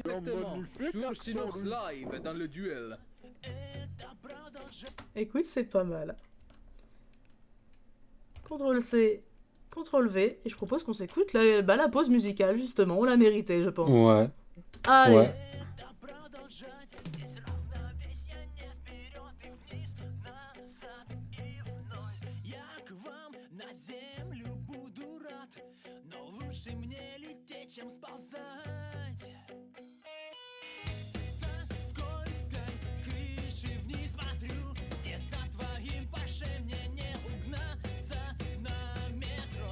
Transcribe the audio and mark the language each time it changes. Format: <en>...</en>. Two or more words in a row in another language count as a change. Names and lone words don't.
<fr>Exactement, sur Synops Live dans le duel. Écoute, c'est pas mal. CTRL-C, CTRL-V, et je propose qu'on s'écoute la pause musicale, justement. On l'a mérité, je pense. Ouais. Allez. Ouais.</fr> <ru>Лучше мне лететь, чем сползать со скользкой крыши вниз смотрю, где за твоим Порше мне не угнаться на метро.</ru>